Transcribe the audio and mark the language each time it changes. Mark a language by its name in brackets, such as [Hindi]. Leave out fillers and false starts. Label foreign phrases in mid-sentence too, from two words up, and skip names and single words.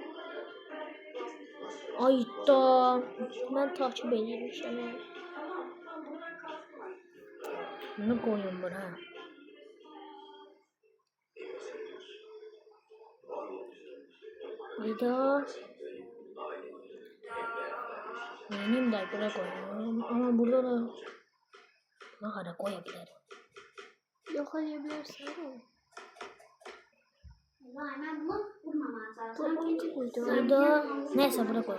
[Azerbaijani] Ayda. Mən takip edirəm səni. Bunu qoyun bura. Ayda. [Turkish] Benim de bura koyuyorum. Ama burada da ne kadar koyabilirim. Yok hayabilirsin ama. Burada neyse bura koyalım.